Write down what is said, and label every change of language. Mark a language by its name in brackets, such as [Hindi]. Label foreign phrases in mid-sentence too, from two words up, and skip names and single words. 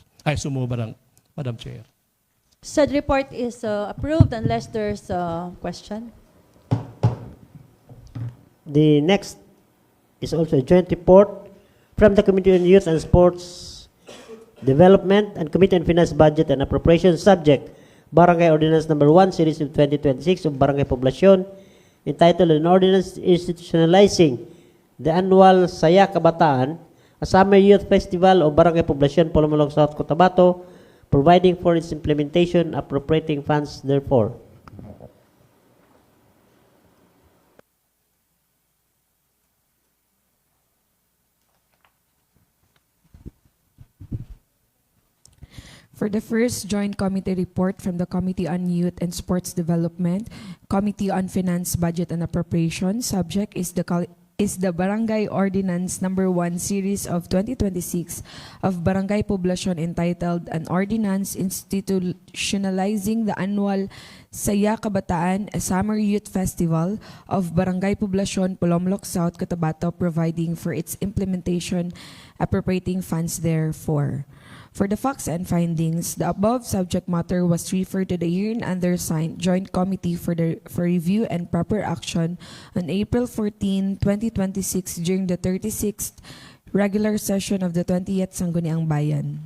[English] I sumo Madam Chair. Said report is approved unless there's a question. The next is also a joint report from the Committee on Youth and Sports Development and Committee on Finance, Budget and Appropriations, subject Barangay Ordinance Number 1, Series of 2026 of Barangay Poblacion, entitled An Ordinance Institutionalizing the Annual Saya Kabataan, a Summer Youth Festival of Barangay Poblacion, Polomolok, South Cotabato, providing for its implementation, appropriating funds therefore. For the first joint committee report from the Committee on Youth and Sports Development, Committee on Finance, Budget and Appropriations, subject is the Barangay Ordinance Number 1 Series of 2026 of Barangay Poblacion, entitled An Ordinance Institutionalizing the Annual Saya Kabataan, a Summer Youth Festival of Barangay Poblacion, Polomolok, South Cotabato, providing for its implementation, appropriating funds therefore. For the facts and findings, the above subject matter was referred to the herein undersigned Joint Committee for review and proper action on April 14, 2026 during the 36th regular session of the 20th Sangguniang Bayan.